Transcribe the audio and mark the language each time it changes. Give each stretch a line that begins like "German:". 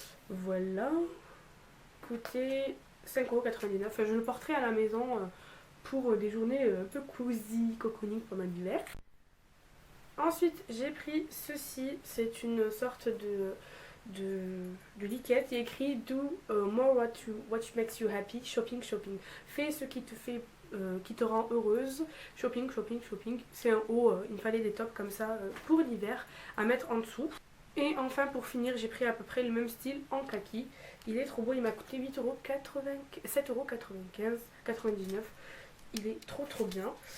French: Voilà, coûté 5,99€. Enfin, je le porterai à la maison pour des journées un peu cosy, cocooning pendant l'hiver. Ensuite, j'ai pris ceci, c'est une sorte de liquette. Il est écrit
English: Do more what makes you happy, shopping, shopping.
French: Fais ce qui te fait, qui te rend heureuse, shopping, shopping, shopping. C'est un haut, il me fallait des tops comme ça pour l'hiver à mettre en dessous. Et enfin, pour finir, j'ai pris à peu près le même style en kaki. Il est trop beau, il m'a coûté 7,99€. Il est trop bien.